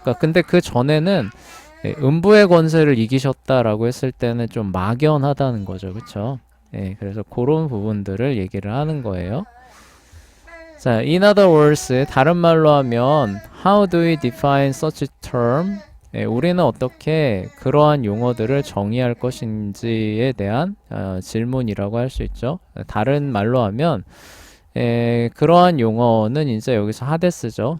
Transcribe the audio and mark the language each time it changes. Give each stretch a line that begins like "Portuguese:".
Korean: 그러니까 근데 그 전에는 음부의 권세를 이기셨다라고 했을 때는 좀 막연하다는 거죠. 그쵸? 그래서 그런 부분들을 얘기를 하는 거예요.
English: 자, in other words,
Korean: 다른 말로 하면
English: how do we define such a term?
Korean: 우리는 어떻게 그러한 용어들을 정의할 것인지에 대한 질문이라고 할 수 있죠. 다른 말로 하면 그러한 용어는 이제 여기서 하데스죠.